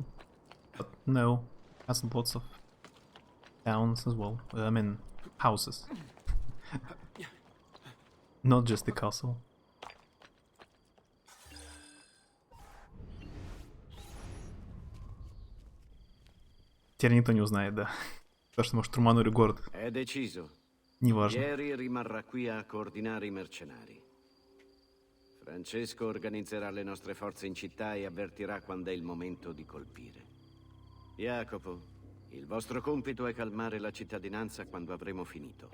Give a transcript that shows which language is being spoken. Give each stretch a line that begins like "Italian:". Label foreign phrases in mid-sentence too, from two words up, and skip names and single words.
English: But no, it has lots of towns as well. I mean, houses. Not just the castle.
Russian: Теперь никто не узнает, да. Потому что, может, штурманули город.
Italian: È deciso.
Russian: Неважно.
Italian: Ieri rimarrà qui a coordinare i mercenari. Francesco organizzerà le nostre forze in città e avvertirà quando è il momento di colpire. Jacopo, il vostro compito è calmare la cittadinanza quando avremo finito.